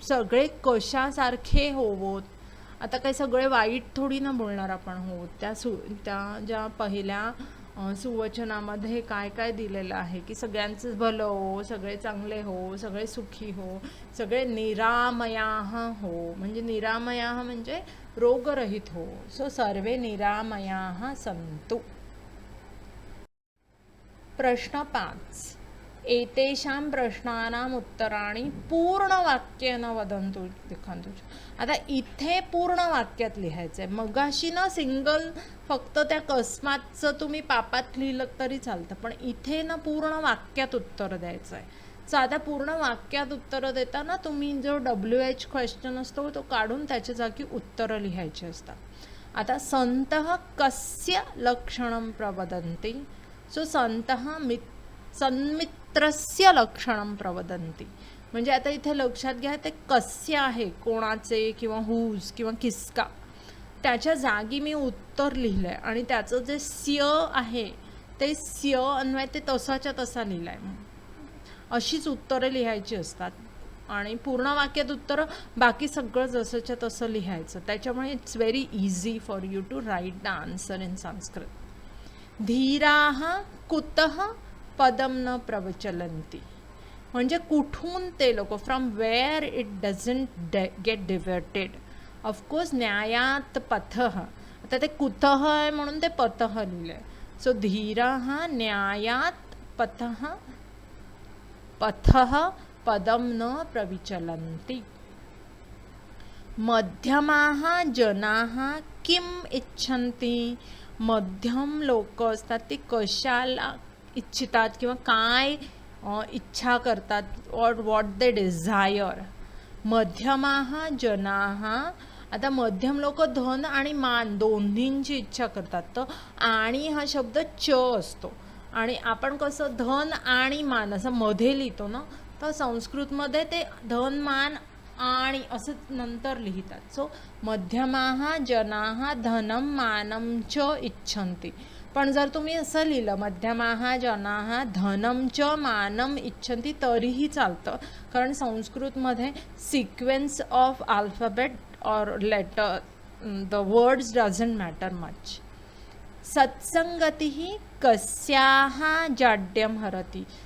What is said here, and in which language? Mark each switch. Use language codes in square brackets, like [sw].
[mr] सगळे कशासारखे होवोत. आता काही सगळे वाईट थोडी ना बोलणार आपण. हो, त्या ज्या पहिल्या सुवचनामध्ये काय काय दिलेलं आहे की सगळ्यांचं भलं हो, सगळे चांगले हो, सगळे सुखी हो, सगळे निरामयाः हो. म्हणजे निरामयाः म्हणजे रोगरहित हो. [sa] सो सर्वे निरामयाः सन्तु. प्रश्न 5. एतेषां प्रश्नानाम् उत्तराणि पूर्णवाक्येन वदन्तु लिखन्तु. [mr] आता इथे पूर्ण वाक्यात लिहायचं आहे. मगाशी ना सिंगल फक्त त्या कस्मातचं तुम्ही पापात लिहिलं तरी चालतं, पण इथे ना पूर्ण वाक्यात उत्तर द्यायचं आहे. सो आता पूर्ण वाक्यात उत्तरं देताना तुम्ही जो WH क्वेश्चन असतो तो काढून त्याच्या जागी उत्तरं लिहायची असतात. [sa] आता संतः कस्य लक्षणं प्रवदन्ति. सो संतः सन्मित्रस्य लक्षणं प्रवदन्ति. [mr] म्हणजे आता इथे लक्षात घ्या ते कस्य आहे, कोणाचे किंवा हुज किंवा किसका, त्याच्या जागी मी उत्तर लिहिलं आहे आणि त्याचं जे स्य आहे ते स्य अन्वय ते तसाच्या तसा लिहिलं आहे. अशीच उत्तरं लिहायची असतात आणि पूर्ण वाक्यात उत्तरं बाकी सगळं जसंच्या तसं लिहायचं. [en] त्याच्यामुळे it's very easy for you to write the answer in Sanskrit. [sa] धीराः कुतः पदम न प्रवचलन्ति. [mr] म्हणजे कुठून ते लोक, [en] From where it doesn't get diverted. [mr] Of course न्यायात पथः. आता ते कुतः आहे म्हणून ते पथः लिहिलं आहे. [sa] सो धीराः न्यायात पथः पदम न प्रविचलन्ति. मध्यमाः जनाः किम इच्छन्ति. [mr] मध्यम लोक असतात ते कशाला इच्छितात किंवा काय इच्छा करतात, और [en] What they desire. [sa] मध्यमाः जनाः. [mr] आता मध्यम लोक धन आणि मान दोन्हींची इच्छा करतात. तर आणि हा शब्द च असतो आणि आपण कसं धन आणि मान असं मध्ये लिहितो ना, तर संस्कृतमध्ये ते धन मान आणि असं नंतर लिहितात. [sa] सो मध्यमाः जनाः धनं मानं च इच्छन्ति. [mr] पण जर तुम्ही असं लिहिलं [sa] मध्यमाः जनाः धनं च मानं इच्छन्ति [mr] तरीही चालतं, कारण संस्कृतमध्ये [en] Sequence of alphabet और letter the words doesn't matter much. [sa] सत्संगतिः कस्याः जाड्यं हरति.